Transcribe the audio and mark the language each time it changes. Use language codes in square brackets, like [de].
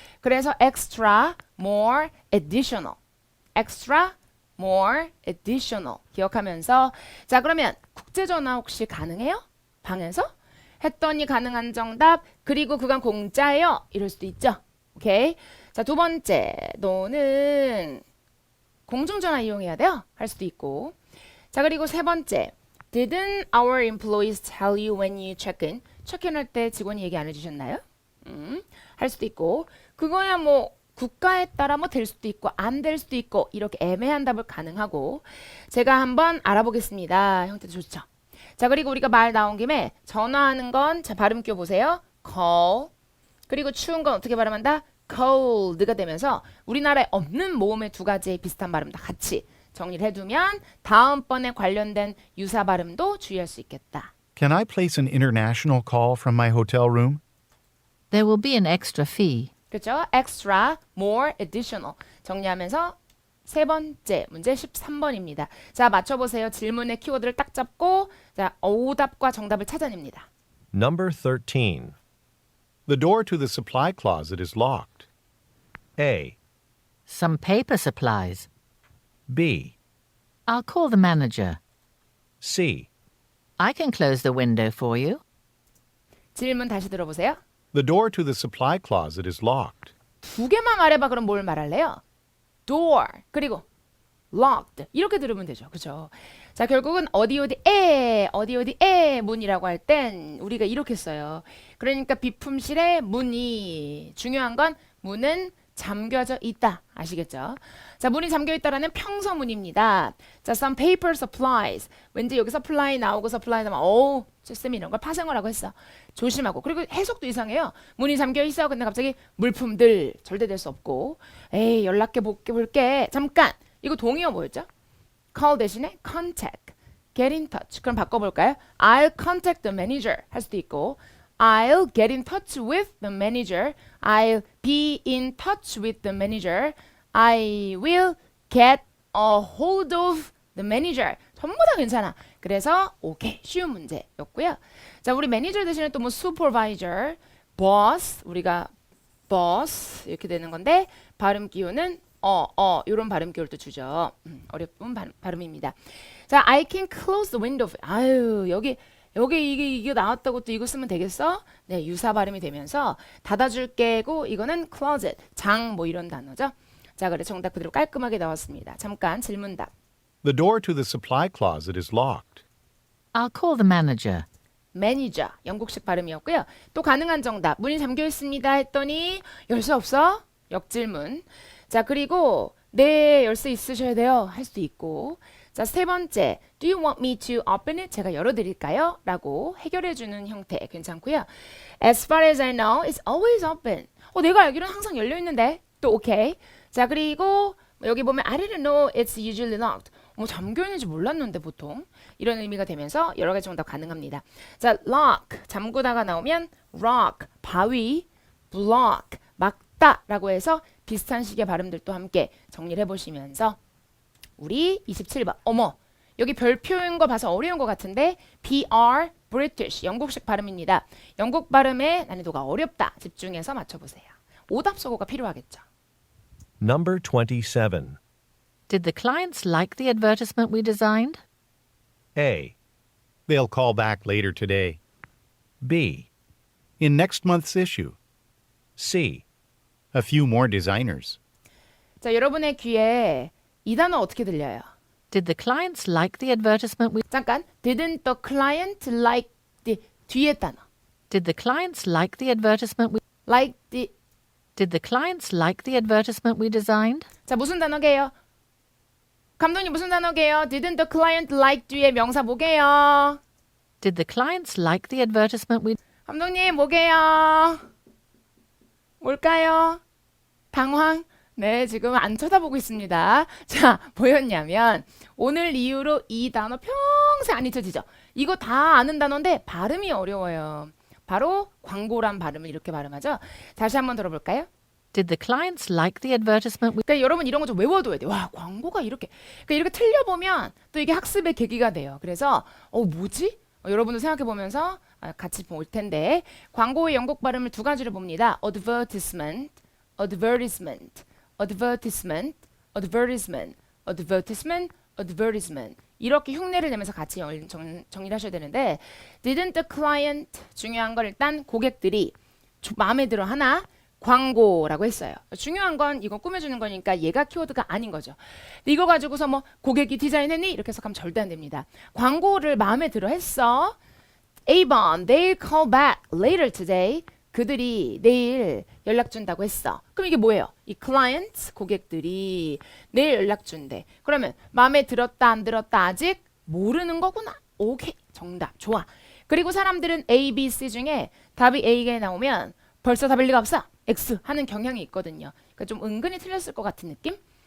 [ko] 그래서 extra, more, additional extra, more, additional 기억하면서 자 그러면 국제전화 혹시 가능해요? 방에서? 했더니 가능한 정답 그리고 그건 공짜예요. 이럴 수도 있죠. 오케이. 자, 두 번째 너는 공중전화 이용해야 돼요. 할 수도 있고 자 그리고 세 번째 [en] Didn't our employees tell you when you check in? [ko] 체크인 할 때 직원이 얘기 안 해주셨나요? 할 수도 있고 그거야 뭐 국가에 따라 뭐 될 수도 있고 안 될 수도 있고 이렇게 애매한 답을 가능하고 제가 한번 알아보겠습니다. 형태도 좋죠. 자 그리고 우리가 말 나온 김에 전화하는 건 자 발음 껴보세요. call 그리고 추운 건 어떻게 발음한다? cold가 되면서 우리나라에 없는 모음의 두 가지의 비슷한 발음 다 같이 정리를 해두면 다음번에 관련된 유사 발음도 주의할 수 있겠다. [en] Can I place an international call from my hotel room? There will be an extra fee. [ko] 그렇죠? extra, more, additional. 정리하면서 세 번째 문제 13번입니다. 자, 맞춰보세요. 질문의 키워드를 딱 잡고 자, 오답과 정답을 찾아냅니다. [en] Number 13. The door to the supply closet is locked. A. Some paper supplies. B. I'll call the manager. C. I can close the window for you. [ko] 질문 다시 들어보세요. [en] The door to the supply closet is locked. [ko] 두 개만 말해봐. 그럼 뭘 말할래요? door 그리고 locked 이렇게 들으면 되죠. 그죠? 자, 결국은 어디에 문이라고 할 땐 우리가 이렇게 써요. 그러니까 비품실에 문이 중요한 건 문은 잠겨져 있다. 아시겠죠? 자, 문이 잠겨 있다라는 평서문입니다. [en] 자, some paper supplies. [ko] 왠지 여기 supply 나오고 supply 나오면 어우, 쌤이 이런 걸 파생을 하고 했어. 조심하고. 그리고 해석도 이상해요. 문이 잠겨 있어. 근데 갑자기 물품들 절대 될 수 없고. 에이, 연락해 볼게. 잠깐. 이거 동의어 뭐였죠? call 대신에 contact. get in touch. 그럼 바꿔볼까요? [en] I'll contact the manager [ko] 할 수도 있고 [en] I'll get in touch with the manager. I'll be in touch with the manager. I will get a hold of the manager. [ko] 전부 다 괜찮아. 그래서 오케이 쉬운 문제였고요. 자, 우리 매니저 대신에 또 뭐 supervisor, boss, 우리가 boss 이렇게 되는 건데 발음 기호는 이런 발음 기호를 또 주죠. 어려운 발음입니다. 자, [en] I can close the window. [ko] 아유, 여기 이게 나왔다고 또 이거 쓰면 되겠어? 네, 유사 발음이 되면서 닫아줄게고 이거는 closet, 장 뭐 이런 단어죠. 자, 그래 정답 그대로 깔끔하게 나왔습니다. 잠깐 질문답. [en] The door to the supply closet is locked. I'll call the manager. [ko] 매니저, 영국식 발음이었고요. 또 가능한 정답. 문이 잠겨 있습니다 했더니 열쇠 없어? 역질문. 자, 그리고 네, 열쇠 있으셔야 돼요. 할 수도 있고. 자, 세 번째. [en] Do you want me to open it? [ko] 제가 열어드릴까요? 라고 해결해주는 형태 괜찮고요. [en] As far as I know, it's always open. [ko] 내가 알기로는 항상 열려있는데. 또 오케이. 자, 그리고 여기 보면 [en] I didn't know it's usually locked. [ko] 잠겨있는지 몰랐는데 보통. 이런 의미가 되면서 여러 가지 정답 가능합니다. 자, lock. 잠그다가 나오면 rock. 바위. block. 막다. 라고 해서 비슷한 식의 발음들도 함께 정리를 해보시면서 우리 27번. 여기 별표인 거 봐서 어려운 것 같은데 BR British 영국식 발음입니다. 영국 발음의 난이도가 어렵다. 집중해서 맞춰보세요. 오답 소고가 필요하겠죠. [en] Number 27. Did the clients like the advertisement we designed? A. They'll call back later today. B. In next month's issue. C. A few more designers. [ko] 자, 여러분의 귀에 이 단어 어떻게 들려요? [en] Did the clients like the advertisement we [ko] 잠깐. [en] Didn't the client like the [ko] 뒤에 단어. [en] Did the clients like the advertisement we Like the Did the clients like the advertisement we designed? [ko] 자, 무슨 단어게요? 감독님 무슨 단어게요? [en] Didn't the client like [ko] 뒤에 명사 뭐게요? [en] Did the clients like the advertisement we [ko] 감독님 뭐게요? 뭘까요? 당황? 네, 지금 안 쳐다보고 있습니다. 자, 뭐였냐면 오늘 이후로 이 단어 평생 안 잊혀지죠? 이거 다 아는 단어인데 발음이 어려워요. 바로 광고란 발음을 이렇게 발음하죠. 다시 한번 들어볼까요? [en] Did the clients like the advertisement we [ko] 그러니까 여러분 이런 거 좀 외워둬야 돼요. 와, 광고가 이렇게. 그러니까 이렇게 틀려보면 또 이게 학습의 계기가 돼요. 그래서 뭐지? 여러분도 생각해보면서 같이 볼 텐데 광고의 영국 발음을 두 가지로 봅니다. advertisement, advertisement, advertisement, advertisement, advertisement, advertisement 이렇게 흉내를 내면서 같이 정리를 하셔야 되는데 [en] didn't the client [ko] 중요한 건 일단 고객들이 마음에 들어 하나 광고라고 했어요. 중요한 건 이거 꾸며주는 거니까 얘가 키워드가 아닌 거죠. 근데 이거 가지고서 뭐 고객이 디자인했니? 이렇게 해석하면 절대 안 됩니다. 광고를 마음에 들어 했어. [en] Avon, they'll call back later today. [ko] 그들이 내일 연락 준다고 했어. 그럼 이게 뭐예요? 이 clients, 고객들이 내일 연락 준대. 그러면 마음에 들었다 안 들었다 아직 모르는 거구나. 오케이, 정답, 좋아. 그리고 사람들은 A, B, C 중에 답이 A가 나오면 벌써 답일 리가 없어. X 하는 경향이 있거든요. 그러니까 좀 은근히 틀렸을 것 같은 느낌?